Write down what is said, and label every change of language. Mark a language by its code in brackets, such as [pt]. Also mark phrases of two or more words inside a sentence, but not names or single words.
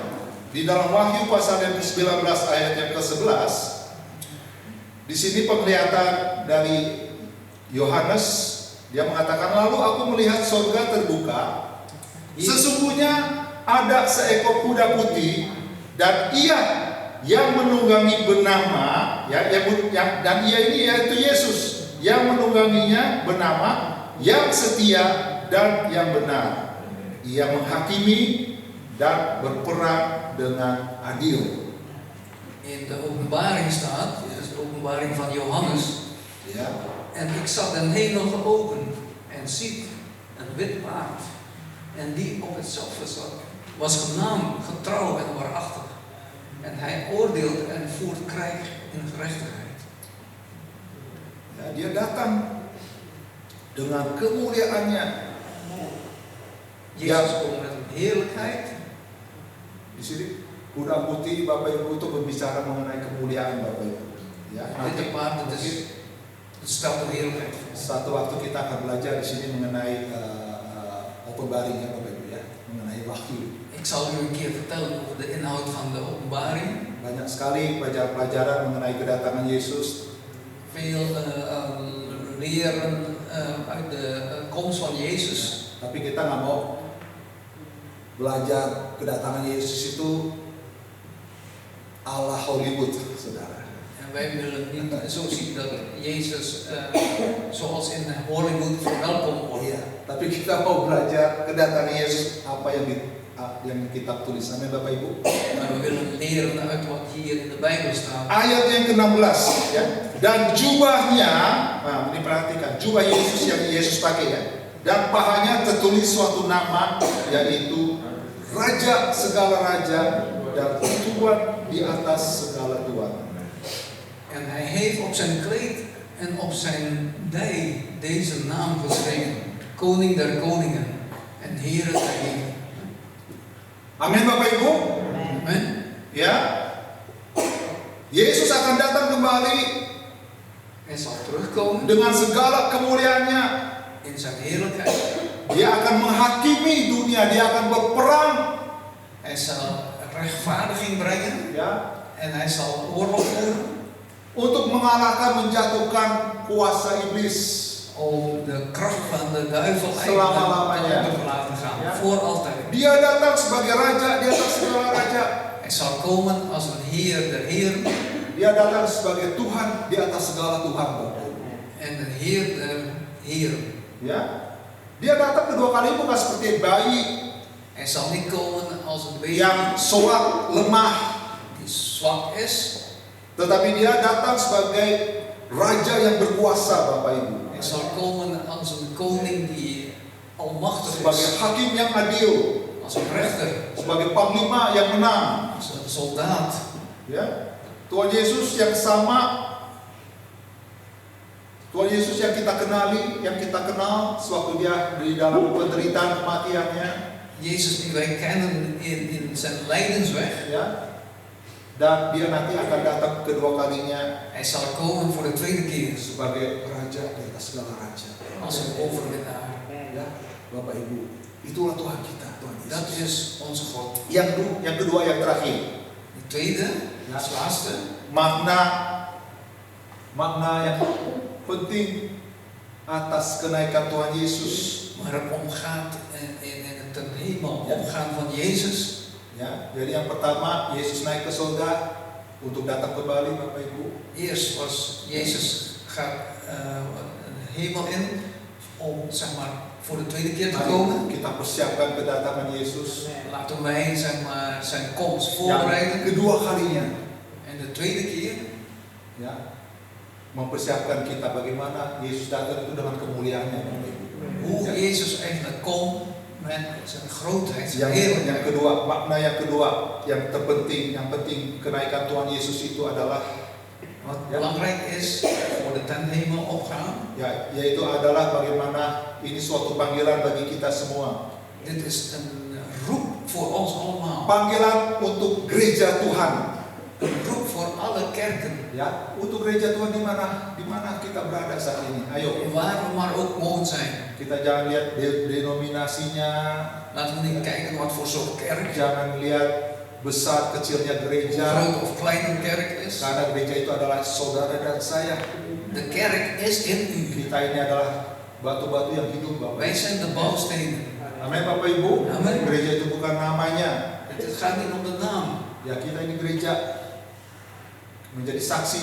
[id] Di dalam Wahyu pasal yang ke-19 ayat yang ke-11, di sini penglihatan dari Yohanes, dia mengatakan, lalu aku melihat surga terbuka, sesungguhnya ada seekor kuda putih, dan ia yang menunggangi bernama, dan ia ini yaitu Yesus, yang menungganginya bernama yang setia dan yang benar. Ia menghakimi dan berperang dengan adil. [nl] In de openbaring staat, dit is de openbaring van Johannes. [id] Ya. [nl] En ik zag de hemel geopend en ziet een wit paard. En die op hetzelfde zat, was genaamd, getrouw en waarachtig. En hij oordeelt en voert krijg in gerechtigheid. [id] Ya, dia datang dengan kemuliaannya. [nl] Jezus komt met een heerlijkheid. [id] Di sini kuda putih Bapak Ibu itu berbicara mengenai kemuliaan Bapak Ibu. Ya, [nl] Witte paard, dat is het stelt de heerlijkheid voor. [id] satu waktu kita akan belajar di sini mengenai openbaring ya Bapak Ibu ya, mengenai wahyu. [nl] Ik zal u een keer vertellen over de inhoud van de openbaring. [id] Banyak sekali pelajaran mengenai kedatangan Yesus. [nl] Veel leren uit de komst van Jezus. [id] Tapi kita nggak mau belajar kedatangan Yesus itu ala Hollywood, saudara. [nl] En wij willen niet zo zien dat Jezus zoals in Hollywood verwelkomd wordt. [id] Iya, tapi kita mau belajar kedatangan Yesus apa yang yang kitab tulis. Amin Bapak Ibu. [nl] Maar we willen leren uit wat hier in de Bijbel staat. [id] Ayat yang ke-16 ya. Dan jubahnya, nah ini perhatikan, jubah Yesus yang Yesus pakai ya. Dan pahanya tertulis suatu nama, yaitu Raja segala raja dan Tuhan di atas segala tuan. [nl] En hij heeft op zijn kleed en op zijn dij deze naam geschreven: Koning der koningen en Heere der heren. [id] Amin Bapak Ibu. [nl] Amen. [id] Ya. Yesus akan datang kembali [nl] Hij zal terugkomen [id] dengan segala kemuliaannya. [nl] in zijn heerlijkheid. [id] Dia akan menghakimi dunia, dia akan berperang. [nl] Hij zal rechtvaardiging brengen [id] Ya, [nl] en hij zal oorlog voeren [id] untuk mengalahkan, menjatuhkan kuasa iblis. [nl] om de kracht van de duivel [id] Selama-lamanya. [nl] te laten gaan. Ja. Voor altijd. [id] Dia datang sebagai raja di atas segala raja. [nl] Hij zal komen als een Heer der heren [id] Dia datang sebagai Tuhan di atas segala Tuhan. [nl] en een Heer der heren. [id] Ya, dia datang kedua kali bukan seperti bayi [nl] Hij zal niet komen als een baby [id] yang soak, lemah, [nl] die zwak is. [id] tetapi dia datang sebagai raja yang berkuasa, Bapak Ibu. [nl] Hij zal komen als een koning die almachtig [id] Sebagai [nl] is. [id] hakim yang adil, [nl] Als een rechter. [id] sebagai panglima yang menang. [nl] Als een soldaat. [id] Ya, Tuhan Yesus yang sama, Tuhan Yesus yang kita kenali, yang kita kenal sewaktu dia di dalam penderitaan kematiannya, [nl] Jezus die wij kennen in zijn lijdensweg. [id] ya, dan dia nanti akan datang kedua kalinya [nl] Hij zal komen voor de tweede keer [id] sebagai raja di atas segala raja. [nl] als een overwinnaar. [id] Ya, Bapak Ibu, itulah Tuhan kita, Tuhan [nl] Dat [id] Yesus. [nl] is onze God. [id] Yang kedua, yang terakhir, [nl] De tweede, als laatste, [id] makna yang penting atas kenaikan Tuhan Yesus. [nl] waar het om gaat in het ten hemel opgaan van Jezus. [id] Ya, jadi yang pertama Yesus naik ke surga untuk datang kembali, Bapak Ibu. [nl] Eerst was Jezus gaat hemel in om zeg maar voor de tweede keer te komen. [id] Mari kita persiapkan kedatangan Yesus [nl] Laten wij zeg maar zijn komst [id] yang [nl] voorbereiden. [id] kedua kalinya, [nl] En de tweede keer [id] ya, mempersiapkan kita bagaimana Yesus datang itu dengan kemuliaannya, Bapak Ibu. [nl] hoe [id] Ya. [nl] Jezus eigenlijk komt met zijn grootheid, zijn heerlijkheid. [id] Yang kedua, makna yang kedua yang terpenting, yang penting kenaikan Tuhan Yesus itu adalah [nl] Wat Ja. belangrijk is voor de ten hemel opgaan. [id] ya, yaitu adalah bagaimana ini suatu panggilan bagi kita semua. [nl] Dit is een roep voor ons allemaal. [id] Panggilan untuk gereja Tuhan. [nl] Een roep voor alle kerken. [id] Ya, untuk gereja Tuhan di mana kita berada saat ini. Ayo, [nl] Waar we maar ook mogen zijn. [id] kita jangan lihat denominasinya, [nl] Laten we niet kijken wat voor soort kerk. [id] jangan lihat besar kecilnya [nl] Hoe [id] gereja. [nl] groot of klein een kerk is. [id] Karena gereja itu adalah saudara dan saya. [nl] De kerk is in u. [id] Kita ini adalah batu-batu yang hidup, Bapak. [nl] Wij zijn de bouwstenen. [id] Amin, Bapak Ibu. Amin. Gereja itu bukan namanya. [nl] Het gaat niet om de naam. [id] Ya, kita ini gereja menjadi saksi.